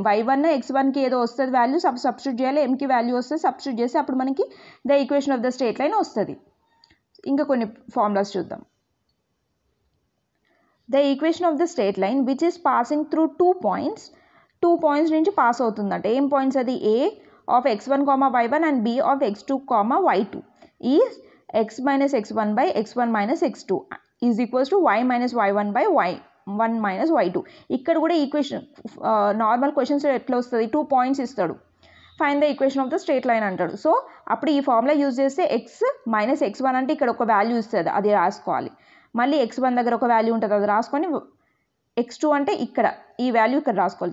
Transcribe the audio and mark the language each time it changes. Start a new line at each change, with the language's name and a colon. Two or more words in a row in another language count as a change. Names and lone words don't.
Telugu: y1 x1కి ఏదో వస్తుంది వాల్యూ, సబ్స్టిట్యూట్ చేయాలి, mకి వాల్యూ వస్తుంది సబ్స్టిట్యూట్ చేసి అప్పుడు మనకి
English: the equation of the straight line
Telugu: వస్తుంది. ఇంకా కొన్ని ఫార్ములాస్ చూద్దాం.
English: the equation of the straight line which is passing through two points
Telugu: నుంచి పాస్ అవుతుందంట. ఏం పాయింట్స్ అది?
English: a of x1, y1 and b of x2, y2 is x minus x1 by x1 minus x2 is equals to y minus y1 by y1 minus y2.
Telugu: ఇక్కడ కూడా
English: equation normal questions
Telugu: ఎట్లా వస్తుంది?
English: 2 పాయింట్స్ ఇస్తాడు, find the equation of the straight line అంటాడు.
Telugu: సో అప్పుడు ఈ
English: formula use
Telugu: చేస్తే x మైనస్ x1 అంటే ఇక్కడ ఒక వాల్యూ ఇస్తుంది, అది రాసుకోవాలి. మళ్ళీ x1 దగ్గర ఒక వాల్యూ ఉంటుంది, అది రాసుకొని x2 అంటే ఇక్కడ ఈ వాల్యూ ఇక్కడ రాసుకోవాలి.